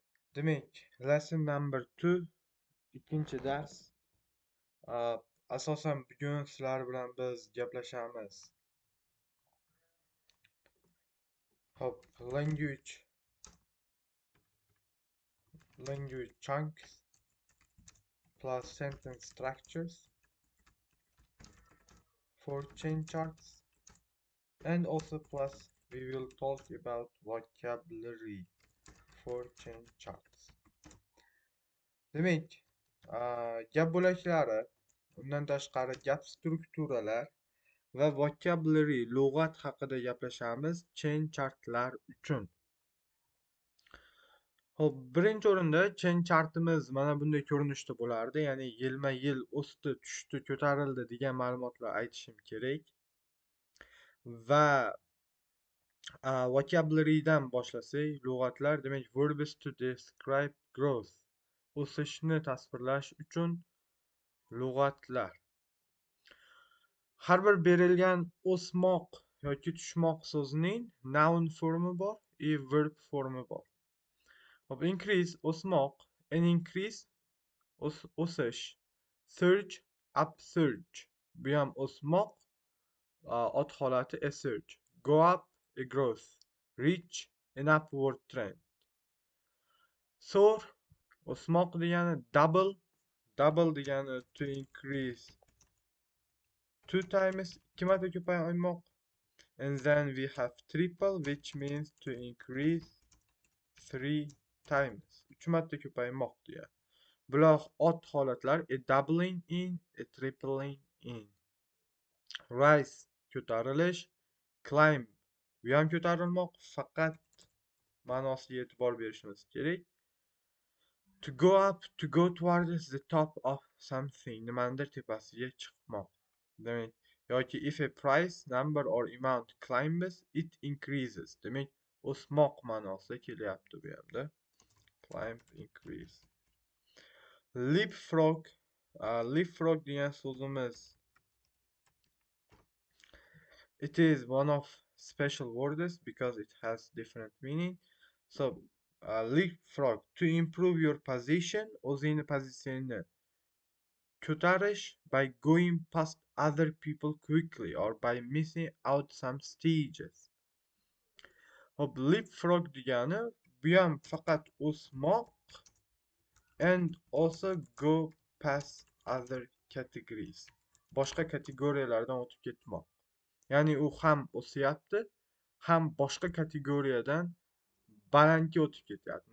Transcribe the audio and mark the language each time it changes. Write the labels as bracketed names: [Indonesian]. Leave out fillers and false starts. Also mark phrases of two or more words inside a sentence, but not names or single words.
[English] Demek, lesson number 2, [Uzbek] ikkinchi dars. Asosan bugun sizlar bilan biz gaplashamiz. Hop, [English] language chunks plus sentence structures for chain charts, and also plus we will talk about vocabulary for chain charts. [Uzbek] Demek, gap bo'laklari, undan tashqari gap strukturalar va vocabulary lug'at haqida gaplashamiz chain chartlar uchun. Xo'p, birinchi o'rinda chain chartimiz mana bunday ko'rinishda bo'lardi, ya'ni yilma-yil o'sdi, tushdi, ko'tarildi degan ma'lumotlar aytishim kerak. Va vocabularydan boshlasak, lug'atlar, demak [English] verbs to describe growth, [Uzbek] o'sishni tasvirlash uchun lug'atlar. Har bir berilgan o'smoq yoki tushmoq so'zining noun formi bor, verb formi bor. Hop, [English] increase o'smoq, an increase o'sish, surge upsurge, [Uzbek] bu ham o'smoq, ot holati [English] a surge, go up a growth, reach an upward trend. [Uzbek] Soar o'smoq degani, double degani [English] to increase 2 times, [Uzbek] 2 marta ko'paymoq. [English] And then we have triple, which means to increase 3 times. [Uzbek] 3 marta ko'paymoq deya. Bular ot holatlar, [English] a doubling in, a tripling in. [Uzbek] Rise ko'tarilish, climb bu ham ko'tarilmoq, faqat ma'nosiga e'tibor berishimiz kerak. [English] To go up, to go towards the top of something, [Uzbek] nimanidir tepasiga chiqmoq. Demak, yoki [English] if a price, number or amount climbs, it increases. [Uzbek] Demak, o'smoq ma'nosida kelyapti bu yerda. [English] Climb, increase. Leapfrog, leapfrog [Uzbek] degan so'zimiz, [English] it is one of special words because it has different meaning. So, leapfrog, to improve your position, [Uzbek] o'zingni pozitsiyangni ko'tarish [English] by going past other people quickly or by missing out some stages. [Uzbek] Hop, leapfrog degani, bu ham faqat o'smoq [English] and also go past other categories. [Uzbek] Boshqa kategoriyalardan o'tib ketmoq. Ya'ni u ham o'syapti, ham boshqa kategoriyadan balandga o'tib ketyapti.